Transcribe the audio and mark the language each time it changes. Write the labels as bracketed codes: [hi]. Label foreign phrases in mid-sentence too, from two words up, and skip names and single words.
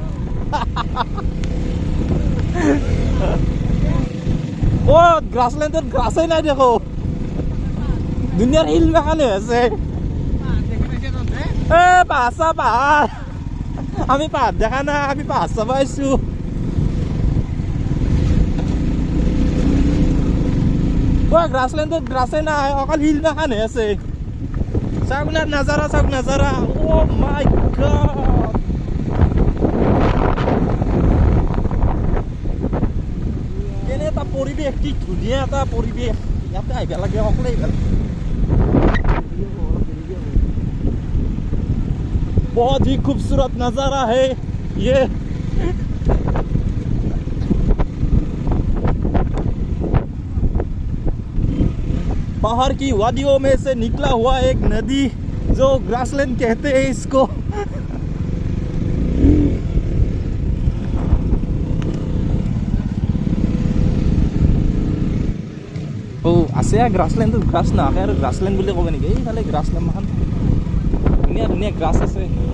[as] ও গ্ৰাছলেণ্ডত গ্ৰাছেই নাই দেখো দুনিয়াৰ হিল বাগানে আছে পাহাৰ আমি পাহাৰ দেখা নাই আমি পাহাৰ চাব আহিছো গ্ৰাছলেণ্ডত গ্ৰাছেই নাই অকল হিল বাগানে আছে চাওক না নাজাৰা চাওক নাজাৰা [en] oh my god [as] কেনে এটা পৰিৱেশ কি ধুনীয়া এটা পৰিৱেশ ইয়াতে আহিব লাগে সকলোৱে আহিব [hi] बहुत ही खूबसूरत नजारा है ये पहाड़ की वादियों में से निकला हुआ एक नदी जो ग्रासलैंड कहते हैं इसको [as] ओ আছে গ্ৰাছলেণ্ড গ্ৰাছ না আৰু গ্ৰাছলেণ্ড বুলি ক'ব নেকি এইফালে গ্ৰাছলেণ্ড মান ধুনীয়া ধুনীয়া গ্ৰাছ আছে